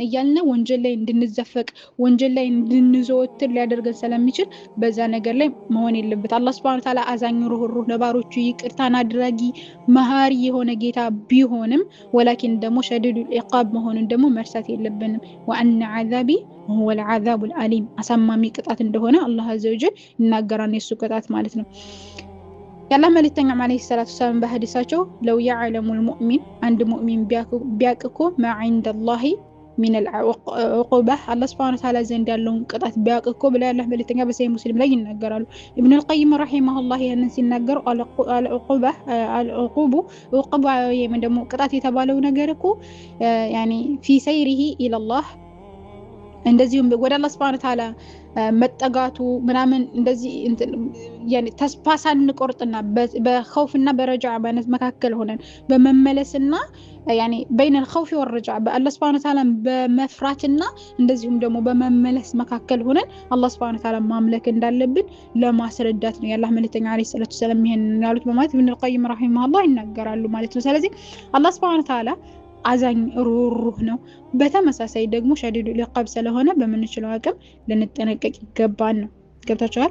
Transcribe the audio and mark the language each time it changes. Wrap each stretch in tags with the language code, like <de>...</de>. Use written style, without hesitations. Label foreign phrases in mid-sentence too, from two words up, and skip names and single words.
<am>እያልን ወንጀል ላይ እንድንዘፈቅ ወንጀል ላይ እንድንዘወትር ሊያደርገን ስለሚችል በዛ ነገር ላይ መሆን የለበት። አላህ</am> <ar>سبحانه وتعالى</ar> <am>አዛኝ ሩህሩህ ለባሮቹ ይቅርታን አድራጊ መሃሪ የሆነ ጌታ ቢሆንም ወላኪን ደግሞ</am> <ar>شديد العقاب</ar> <am>መሆኑን ደግሞ መርሳት የለብንም።</am> <ar>وأنا عذابي هو العذاب الأليم</ar> <am>አሳማሚ ቅጣት እንደሆነ አላህ</am> <ar>عز وجل</ar> <am>ይናገራል። የሱ ቅጣት ማለት ነው። ያላህ መልእክተኛ</am> <ar>عليه الصلاة السلام</ar> <am>በሐዲሳቸው ለው</am> <ar>يعلم المؤمن</ar> <am>አንድ ሙእሚን ቢያቅኮ</am> <ar>ما عند الله من العقوبة الله سبحانه وتعالى</ar> <am>ዘንድ ያለውን ቅጣት ቢያቅኮ ብለ ያላህ መልእክተኛ በሰሂህ ሙስሊም ላይ ይናገራሉ። ኢብኑ አልቀይም ረሂመሁላህ ያንን ሲናገሩ العقوبة ደግሞ ቅጣት የተባለው ነገር እኮ</am> <ar>يعني في سيره إلى الله</ar> <am>እንደዚሁም ወደ አላህ</am> <ar>سبحانه وتعالى</ar> <am>መጠጋቱ ምናምን እንደዚህ يعني ተስፋ ሳንቆርጥና በخوفና በረጃዕ ባነት መካከል ሆነን በመመለስና</am> <ar>يعني بين الخوف والرجع</ar> <am>በአላህ</am> <ar>سبحانه وتعالى</ar> <am>በመፍራትና እንደዚሁም ደግሞ በመመለስ መካከል ሆነን አላህ</am> <ar>سبحانه وتعالى</ar> <am>ማምለክ እንዳለብን ለማስረዳት ነው ያላህ መልእክተኛ</am> <ar>عليه الصلاة السلام</ar> <am>ይሄን ያሉት በማለት ኢብኑ አልቀይም ረሂመሁላህ ይናገራሉ ማለት ነው። ስለዚህ አላህ</am> <ar>سبحانه وتعالى</ar> <am>አዛኝ ሩህሩህ ነው። በተመሳሳይ ደግሞ</am> <ar>شديد العقاب</ar> <am>ስለሆነ በምንችለው አቅም ልንጠነቀቅ ይገባል ነው። ገብታችኋል?</am>